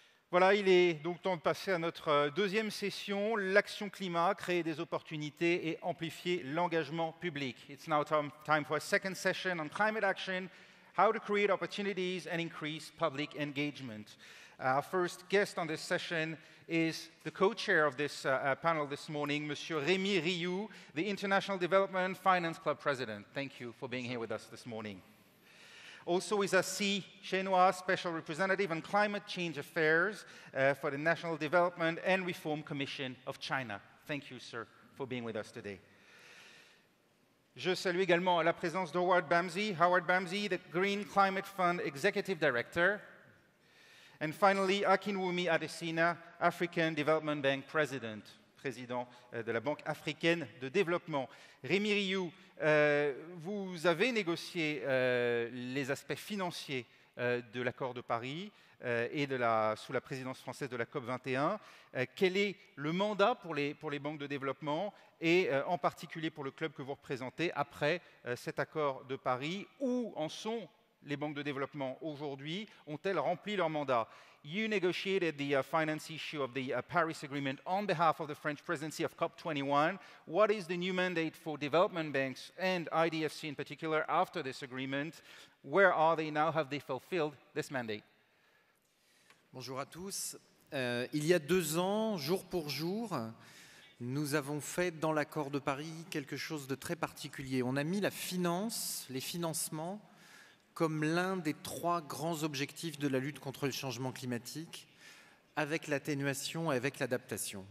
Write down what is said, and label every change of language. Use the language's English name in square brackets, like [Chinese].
[French] Voilà, il est donc temps de passer à notre deuxième session, l'action climat, créer des opportunités et amplifier l'engagement public. [English] It's now time for a second session on climate action, how to create opportunities and increase public engagement. Our first guest on this session is the co-chair of this panel this morning, Monsieur Rémi Rioux, the International Development Finance Club President. Thank you for being here with us this morning. Also is Assis Chenois, Special Representative on Climate Change Affairs for the National Development and Reform Commission of China. Thank you, sir, for being with us today. [French] Je salue également la présence d'Howard Bamsey. [English] Howard Bamsey, the Green Climate Fund Executive Director. And finally, Akinwumi Adesina, African Development Bank President, [French] président de la Banque africaine de développement. Rémi Rioux, vous avez négocié les aspects financiers de l'accord de Paris et sous la présidence française de la COP21. Quel est le mandat pour les banques de développement et en particulier pour le club que vous représentez après cet accord de Paris? Où en sont les banques de développement aujourd'hui? Ont-elles rempli leur mandat? [English] You negotiated the finance issue of the Paris Agreement on behalf of the French presidency of COP21. What is the new mandate for development banks and IDFC in particular after this agreement? Where are they now? Have they fulfilled this mandate? [French] Bonjour à tous. Il y a 2 ans, jour pour jour, nous avons fait dans l'accord de Paris quelque chose de très particulier. On a mis la finance, les financements, comme l'un des 3 grands objectifs de la lutte contre le changement climatique, avec l'atténuation et avec l'adaptation.